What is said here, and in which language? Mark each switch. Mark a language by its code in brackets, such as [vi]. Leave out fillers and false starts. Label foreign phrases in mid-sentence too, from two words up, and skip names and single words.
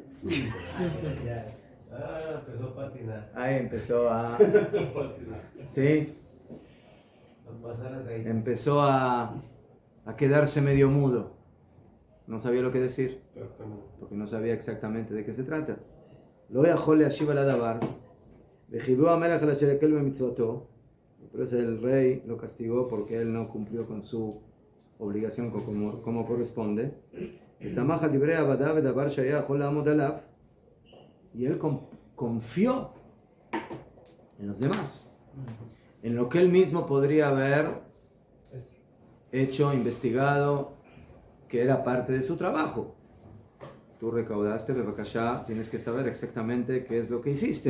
[es] Empezó a patinar. Ahí empezó a. Sí. Empezó a quedarse medio mudo. No sabía lo que decir, porque no sabía exactamente de qué se trata. [he] Lo יכול להשיב על הדבר, וחיוו המלך על אשר יקל במצוותו, [es] por eso el rey lo castigó porque él no cumplió con su obligación como corresponde. [he] ושמח על דברי עבדיו ודבר שהיה יכול לעמוד עליו, [es] y él confió en los demás, en lo que él mismo podría haber hecho, investigado, que era parte de su trabajo. Tú recaudaste, bebakashá, tienes que saber exactamente qué es lo que hiciste.